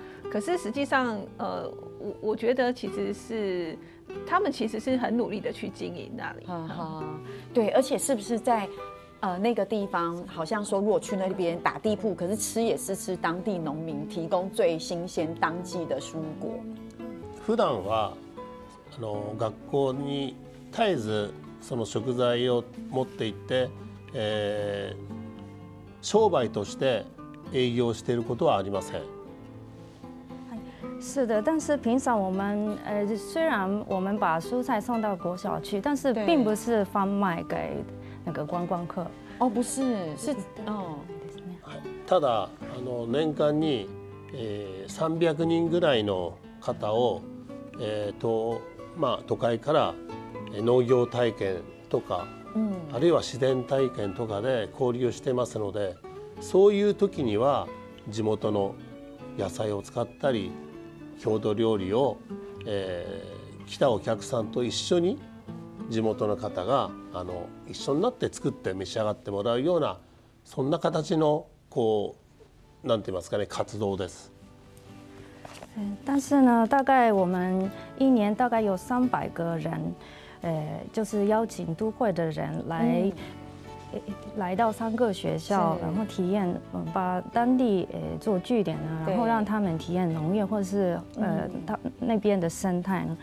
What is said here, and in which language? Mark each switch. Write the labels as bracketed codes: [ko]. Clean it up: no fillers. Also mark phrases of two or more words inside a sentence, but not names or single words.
[zh] 可是实际上，我觉得其实是他们其实是很努力的去经营那里。对，而且是不是在？那个地方好像说，如果去那边打地铺，可是吃也是吃当地农民提供最新鲜当季的蔬果。 [ja] 普段は学校に絶えずその食材を持って行って、商売として営業していることはありません。 [zh] 是的，但是平常我们虽然我们把蔬菜送到国小去，但是并不是贩卖给那个观光客。不是，是 [ja] ただ年間に、300人ぐらいの方を、都会から農業体験とか、あるいは自然体験とかで交流してますので、そういう時には地元の野菜を使ったり郷土料理を、来たお客さんと一緒に地元の方が一緒になって作って召し上がってもらうような、そんな形のなんて言いますかね、活動です。 [zh] 但是呢，大概我们一年大概有300个人，就是邀请都会的人来到3个学校，然后体验，把当地做据点呢，然后让他们体验农业或者是那边的生态呢。